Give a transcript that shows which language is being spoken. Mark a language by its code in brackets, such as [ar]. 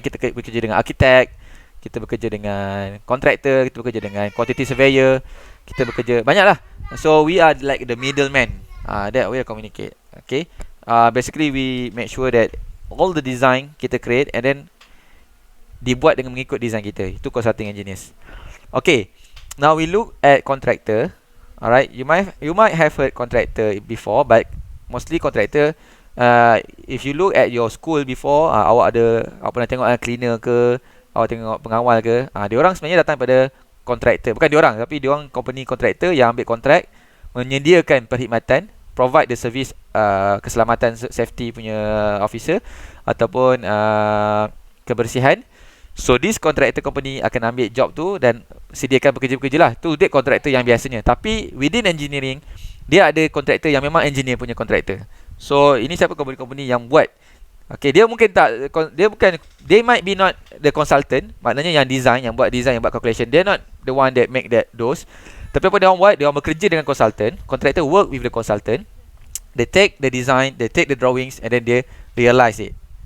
[ms] Kita bekerja dengan architect, kita bekerja dengan contractor, kita bekerja dengan quantity surveyor, kita bekerja banyak lah. [en] So we are like the middleman. That way communicate. Okay. Basically we make sure that all the design kita create and then [ms] dibuat dengan mengikut design kita. [en] Itu consulting engineers. Okay. Now we look at contractor. Alright, you might have heard contractor before, but mostly contractor, if you look at your school before, [ms] awak pernah tengok cleaner ke, awak tengok pengawal ke, diorang sebenarnya datang pada contractor. Bukan diorang, tapi diorang company contractor yang ambil kontrak, menyediakan perkhidmatan, [en] provide the service [ms] keselamatan safety punya officer ataupun kebersihan. So this contractor company akan ambil job tu dan sediakan pekerja-pekerja lah. Tu dia kontraktor yang biasanya. Tapi within engineering, dia ada kontraktor yang memang engineer punya kontraktor. So ini siapa company-company yang buat. Okay, dia mungkin tak, [en] they might be not the consultant, [ms] maknanya yang design, yang buat calculation. [en] They're not the one that make those. [ms] Tapi apa dia orang buat, dia orang bekerja dengan consultant. [en] Contractor work with the consultant. They take the design, they take the drawings and then they realize it.